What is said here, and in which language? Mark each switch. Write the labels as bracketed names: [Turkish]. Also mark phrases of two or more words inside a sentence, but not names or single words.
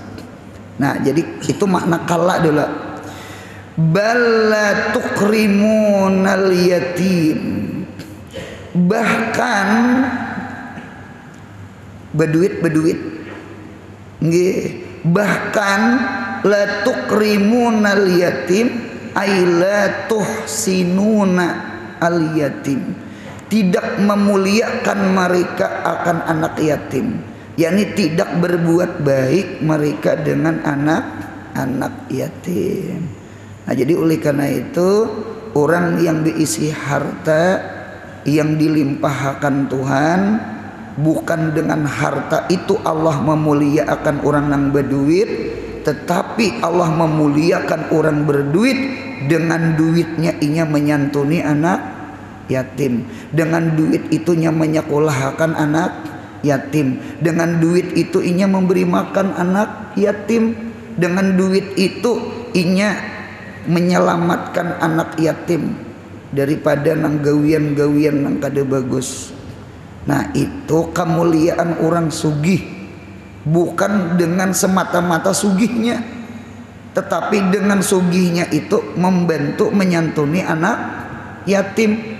[Banjar] Nah, jadi itu makna kala dulu. [Arabic] بل لا تكرمون اليتيم, [Banjar] bahkan beduit Nggih, bahkan [Arabic] لا تكرمون اليتيم أي لا تحسنون اليتيم, [Banjar] tidak memuliakan mereka akan anak yatim, yakni tidak berbuat baik mereka dengan anak yatim. Nah, jadi oleh karena itu orang yang diisi harta yang dilimpahkan Tuhan, bukan dengan harta itu Allah memuliakan orang yang berduit, tetapi Allah memuliakan orang berduit dengan duitnya inya menyantuni anak yatim, dengan duit itunya menyekolahkan anak yatim, dengan duit itu inya memberi makan anak yatim, dengan duit itu inya menyelamatkan anak yatim daripada nang gawian-gawian nang kada bagus. Nah, itu kemuliaan orang sugih, bukan dengan semata-mata sugihnya, tetapi dengan sugihnya itu membantu menyantuni anak yatim.